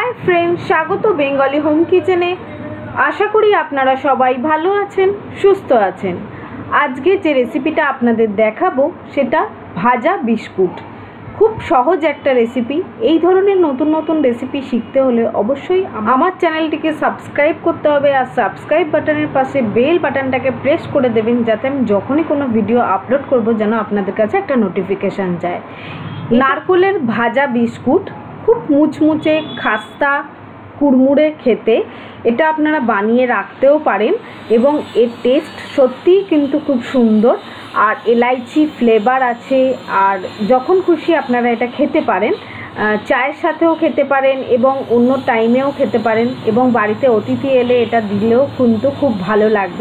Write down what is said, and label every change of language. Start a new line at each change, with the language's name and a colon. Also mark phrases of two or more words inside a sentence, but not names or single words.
English: Hi friends,
Bangla: স্বাগত বেঙ্গলি হোম কিচেনে। আশা করি আপনারা সবাই ভালো আছেন, সুস্থ আছেন। আজকে যে রেসিপিটা আপনাদের দেখাবো সেটা ভাজা বিস্কুট। খুব সহজ একটা রেসিপি। এই ধরনের নতুন নতুন রেসিপি শিখতে হলে অবশ্যই আমার চ্যানেলটিকে সাবস্ক্রাইব করতে হবে আর সাবস্ক্রাইব বাটনের পাশে বেল বাটনটাকে প্রেস করে দেবেন যাতে আমি যখনই কোনো ভিডিও আপলোড করব যেন আপনাদের কাছে একটা নোটিফিকেশন যায়। নারকেলের ভাজা বিস্কুট খুব মুচমুচে খাস্তা কুড়মুড়ে খেতে এটা আপনারা বানিয়ে রাখতেও পারেন এবং এর টেস্ট সত্যিই কিন্তু খুব সুন্দর আর এলাইচি ফ্লেভার আছে। আর যখন খুশি আপনারা এটা খেতে পারেন, চায়ের সাথেও খেতে পারেন এবং অন্য টাইমেও খেতে পারেন এবং বাড়িতে অতিথি এলে এটা দিলেও কিন্তু খুব ভালো লাগবে।